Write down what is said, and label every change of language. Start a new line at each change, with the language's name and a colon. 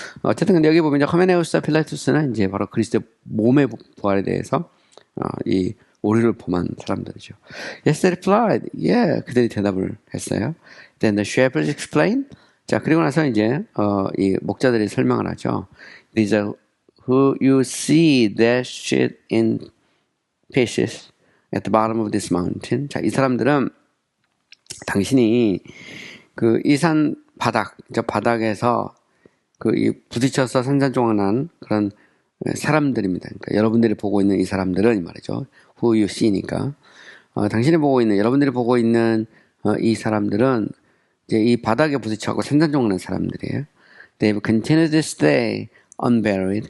Korean: 어쨌든 근데 여기 보면 이제 hymenaeus와 필라투스는 이제 바로 그리스도의 몸의 부활에 대해서 이 오류를 범한 사람들이죠.
English: Yes, they replied.
Korean: Yeah, 그들이 대답을 했어요.
English: Then the shepherds explained.
Korean: 자, 그리고 나서 이제 이 목자들이 설명을 하죠.
English: These are who you see dashed in pieces at the bottom of this mountain.
Korean: 자, 이 사람들은 당신이 이 산 바닥, 저 바닥에서 이 부딪혀서 산산조각난 그런 사람들입니다. 그러니까 여러분들이 보고 있는 이 사람들은 이 말이죠.
English: Who you see
Korean: 니까. 여러분들이 보고 있는 이 사람들은 이제 이 바닥에 부딪혀하고 산산조각난 사람들이에요.
English: They continue to stay unburied.